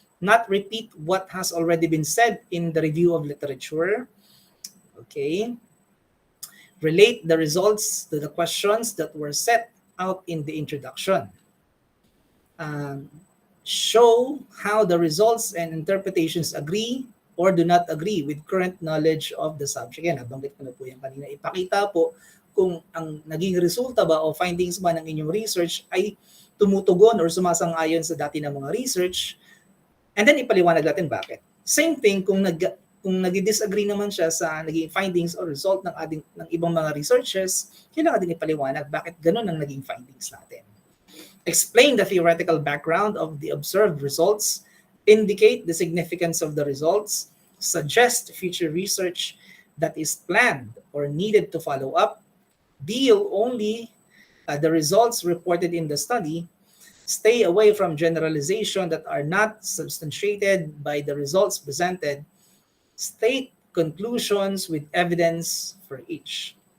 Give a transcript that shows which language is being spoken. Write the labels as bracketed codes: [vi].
[en] Not repeat what has already been said in the review of literature. Okay. Relate the results to the questions that were set out in the introduction. Show how the results and interpretations agree or do not agree with current knowledge of the subject. [tl] Yan, nabanggit ko na po yan kanina. Ipakita po kung ang naging resulta ba o findings ba ng inyong research ay tumutugon or sumasang-ayon sa dati ng mga research, and then ipaliwanag natin bakit. [en] Same thing [tl] kung nag-disagree naman siya sa naging findings or result ng ibang mga researches, kailangan din ipaliwanag bakit ganun ang naging findings natin. [en] Explain the theoretical background of the observed results, indicate the significance of the results, suggest future research that is planned or needed to follow up, deal only the results reported in the study, stay away from generalization that are not substantiated by the results presented, state conclusions with evidence for each.